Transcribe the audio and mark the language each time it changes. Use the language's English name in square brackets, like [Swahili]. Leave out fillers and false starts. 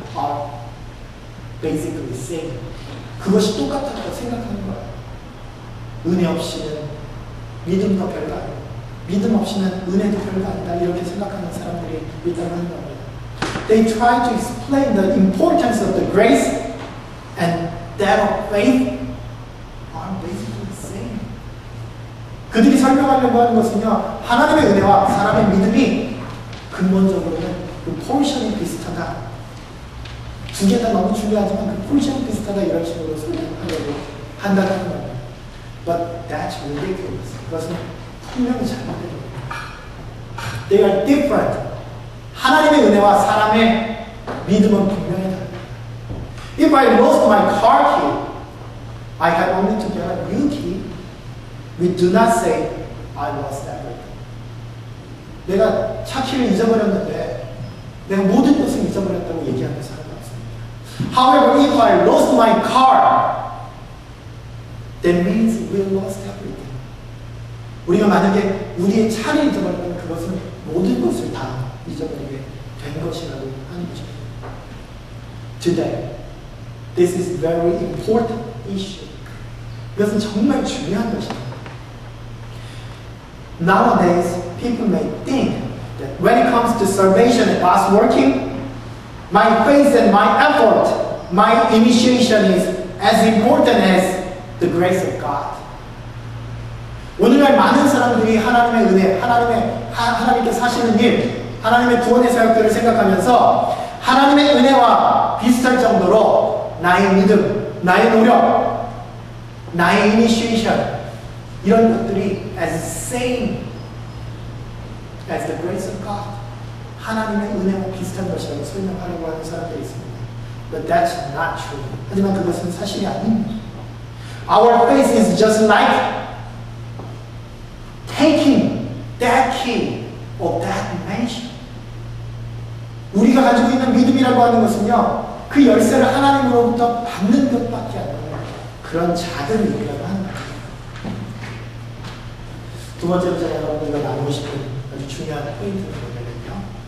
[English] Are basically same. [Korean] 그것이 똑같다고 생각하는 거예요. 은혜 없이는 믿음도 별거 아니고, 믿음 없이는 은혜도 별거 아니다 이렇게 생각하는 사람들이 있다고 하는 겁니다. [English] They try to explain the importance of the grace and that of faith are basically the same. [Korean] 그들이 설명하려고 하는 것은요, 하나님의 은혜와 사람의 믿음이 근본적으로는 그 포지션이 비슷하다. 두 개 다 너무 중요하지만 그 포지션이 비슷하다 이런 식으로 설명하려고 한다는 겁니다. [English] But that's ridiculous. [Korean] 그것은 분명히 잘못된 겁니다. [English] They are different. [Korean] 하나님의 은혜와 사람의 믿음은 분명히 다릅니다. [English] If I lost my car key, I have only to get a new key. We do not say I lost everything. [Korean] 내가 차 키를 잊어버렸는데 내가 모든 것을 잊어버렸다고 얘기하는 사람은 없습니다. [English] However, if I lost my car, that means we lost everything. [Korean] 우리가 만약에 우리의 차를 잊어버리면 그것은 모든 것을 다 잊어버리게 된 것이라고 하는 것입니다. [English] Today, this is very important issue. [Korean] 이것은 정말 중요한 것입니다. [English] Nowadays, people may think that when it comes to salvation and God's working, my faith and my effort, my initiation is as important as the grace of God. [Korean] 오늘날 많은 사람들이 하나님의 은혜, 하나님께 사시는 일, 하나님의 구원의 사역들을 생각하면서 하나님의 은혜와 비슷할 정도로 나의 믿음, 나의 노력, 나의 initiation 이런 것들이 [English] as same as the grace of God [Korean] 하나님의 은혜와 비슷한 것이라고 설명하려고 하는 사람들이 있습니다. [English] But that's not true. [Korean] 하지만 그것은 사실이 아닙니다. [English] Our faith is just like taking that key of that mansion. [Korean] 우리가 가지고 있는 믿음이라고 하는 것은요, 그 열쇠를 하나님으로부터 받는 것밖에 안 돼요. 그런 작은 일이라고 하는 거예요. 두 번째로 제가 여러분들과 나누고 싶은 아주 중요한 포인트는 뭐냐면요.